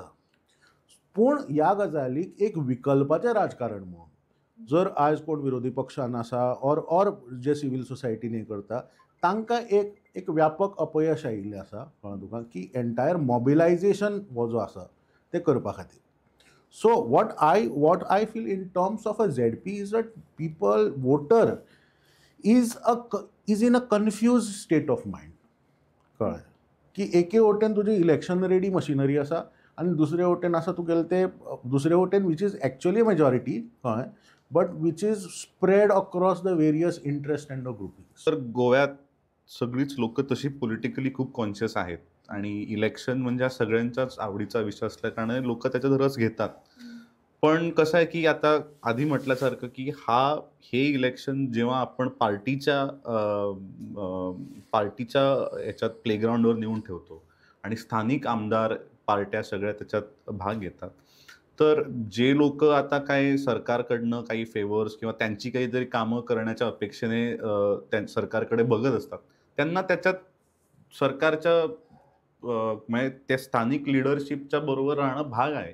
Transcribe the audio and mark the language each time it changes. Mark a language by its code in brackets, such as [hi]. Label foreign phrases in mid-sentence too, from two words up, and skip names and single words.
[kok] पूण ह्या गजालीक एक विकल्पाचें राजकारण म्हणून जर आयज कोण विरोधी पक्षान आसा ऑर जे सिवील सोसायटीन हे करता तांकां एक व्यापक अपयश आयिल्लें आसा, कळ्ळें तुका, की [en] entire mobilisation [kok] हो जो आसा ते करपा खातीर. [en] So what I feel in terms of a ZP is that voter is in a confused state of mind, [kok] कळ्ळें. की एके वटेन तुजी [en] election ready machinery [kok] आसा आनी दुसरे वटेन आसा तुगेले ते दुसरे वटेन [en] which is actually majority, [kok] कळ्ळें, [en] but which is spread across the various interest and grouping. [mr] तर गोव्यात सगळीच लोक तशी पॉलिटिकली खूप कॉन्शियस आहेत आणि इलेक्शन म्हणजे सगळ्यांच्याच आवडीचा विषय असल्या कारणाने लोक त्याच्यात रस घेतात. पण कसं आहे की आता आधी म्हटल्यासारखं की हे इलेक्शन जेव्हा आपण पार्टीच्या याच्यात प्लेग्राऊंडवर नेऊन ठेवतो आणि स्थानिक आमदार पार्ट्या सगळ्या त्याच्यात भाग घेतात, तर जे लोक आता काय सरकारकडनं काही फेवर्स किंवा त्यांची काहीतरी कामं करण्याच्या अपेक्षेने सरकारकडे बघत असतात, त्यांना त्याच्यात सरकारच्या म्हणजे त्या स्थानिक लिडरशिपच्या बरोबर राहणं भाग आहे.